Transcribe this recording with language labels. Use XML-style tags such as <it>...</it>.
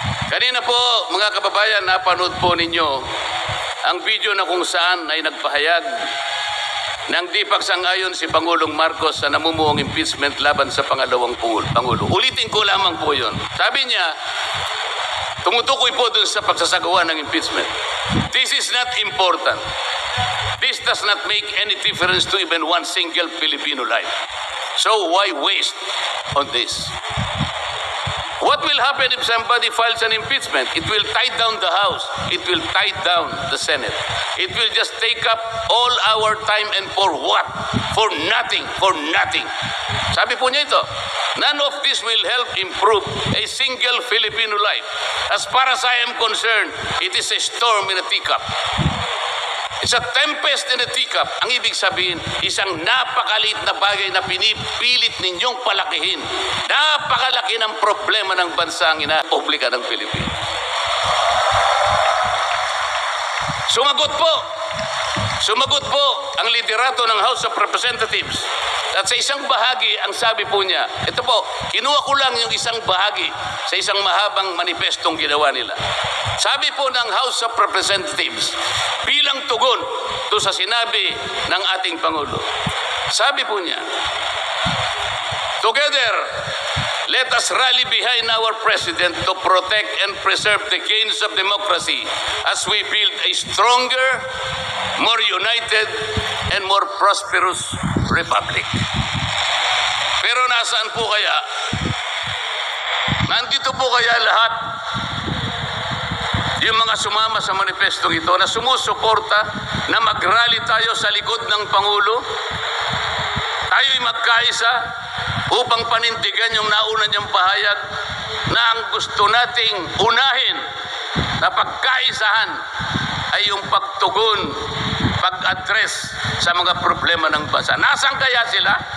<tl>Kanina po, mga kababayan, napanood po ninyo ang video na kung saan ay nagpahayag ng di pagsang-ayon si Pangulong Marcos sa namumuong impeachment laban sa pangalawang Pangulo. Ulitin ko lamang po yun. Sabi niya, tumutukoy po dun sa pagsasagawa ng impeachment.</tl> <en>This is not important. This does not make any difference to even one single Filipino life. So why waste on this? What What will happen if somebody files an impeachment? It will tie down the House. It will tie down the Senate. It will just take up all our time, and for what? For nothing. For nothing.</en> <tl>Sabi po niya ito,</tl> <en>none of this will help improve a single Filipino life. As far as I am concerned, it is a storm in a teacup. It's a tempest in a teacup.</en> <tl>Ang ibig sabihin, isang napakaliit na bagay na pinipilit ninyong palakihin. Napakalaki ng problema ng bansang Republika ng Pilipinas. Sumagot po ang liderato ng House of Representatives. At sa isang bahagi, ang sabi po niya, ito po, kinuha ko lang yung isang bahagi sa isang mahabang manifestong ginawa nila. Sabi po ng House of Representatives, bilang tugon to sa sinabi ng ating Pangulo, sabi po niya,</tl> <en>together, let us rally behind our President to protect and preserve the gains of democracy as we build a stronger, more united, and more prosperous republic.</en> <tl>Pero nasaan po kaya? Nandito po kaya lahat yung mga sumama sa manifestong ito na sumusuporta na mag-rally tayo sa likod ng Pangulo? Tayo'y magkaisa upang panindigan yung nauna niyang pahayag na ang gusto nating unahin na pagkaisahan ay yung pagtugon, pag-address sa mga problema ng bansa. Nasaan kaya sila?</tl>